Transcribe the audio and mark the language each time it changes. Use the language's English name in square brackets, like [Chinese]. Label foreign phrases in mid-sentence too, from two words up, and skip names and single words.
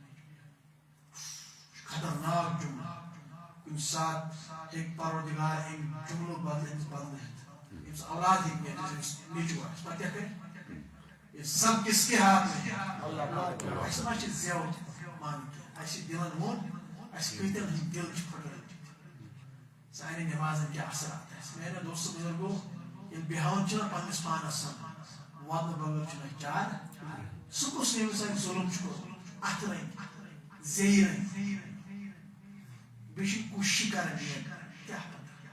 [Kashmiri] خطرناک جملہٕ کُنہِ ساتہٕ ہیٚکہِ پروردگار أمۍ جملو بدلہٕ أمِس بدلٲیِتھ أمِس اولاد ہیٚکہِ نِتھ أمِس نیٚچوٗ آسہِ پتہٕ کیٛاہ کرِ [Urdu] یہ سب کس کے ہاتھ میں [Kashmiri] اَسہِ ما چھِ زٮ۪و مانٕنۍ کینٛہہ اَسہِ چھِ دِلن ووٚن اَسہِ کۭتٮ۪ن ہٕنٛدۍ دِل چھِ پھٕٹرٲمٕتۍ سانٮ۪ن نٮ۪مازن کیٛاہ اثرات آسہِ میانیو دوستو بُزرگو ییٚلہِ بیٚہوان چھِنہ پننِس پانس سان وَدنہٕ بغٲر چھُنہٕ اَسہِ چارٕ سُہ کُس ییٚمِس اَسہِ ظُلم چھُ کوٚرمُت اَتھٕ رٔنۍ زیٚیہِ رٔنۍ بیٚیہِ چھِ کوٗشِش کران یہِ کیٛاہ پتہ